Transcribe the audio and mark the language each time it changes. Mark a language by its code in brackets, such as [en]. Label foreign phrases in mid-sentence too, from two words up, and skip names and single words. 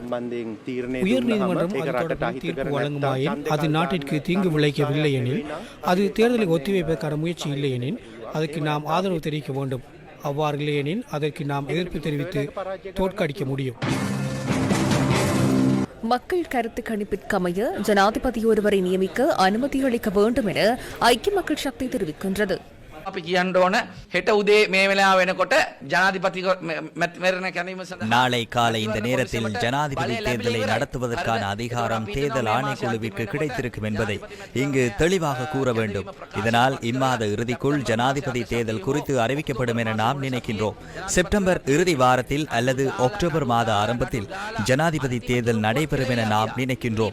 [ta] உயர்நீதிமன்றம் அது தொடர்பில் தீர்ப்பு வழங்குமாயின் அது நாட்டிற்கு தீங்கு விளைவிக்கவில்லை எனில், அது தேர்தலை ஒத்திவைப்பதற்கான முயற்சி இல்லை எனில் அதற்கு நாம் ஆதரவு தெரிவிக்க வேண்டும். அவ்வாறு இல்லையெனில் அதற்கு நாம் எதிர்ப்பு தெரிவித்து தோற்கடிக்க முடியும். மக்கள் கருத்து கணிப்பிற்கமைய ஜனாதிபதி ஒருவரை நியமிக்க அனுமதி அளிக்க வேண்டும் என ஐக்கிய மக்கள் சக்தி தெரிவிக்கின்றது. [si] අපි කියන්න ඕන හෙට උදේ මේ වෙලාව වෙනකොට ජනාධිපති මැතිවරණ කැඳවීම සඳහා [ta] நாளை காலை இந்த நேரத்தில் ஜனாதிபதி தேர்தலை நடத்துவதற்கான அதிகாரம் தேர்தல் ஆணைக்குழுவிற்கு கிடைத்திருக்கும் என்பதை இங்கு தெளிவாக கூற வேண்டும். இதனால் இம்மாத இறுதிக்குள் ஜனாதிபதி தேர்தல் குறித்து அறிவிக்கப்படும் என நாம் நினைக்கின்றோம். செப்டம்பர் இறுதி வாரத்தில் அல்லது அக்டோபர் மாத ஆரம்பத்தில் ஜனாதிபதி தேர்தல் நடைபெறும் என நாம் நினைக்கின்றோம்.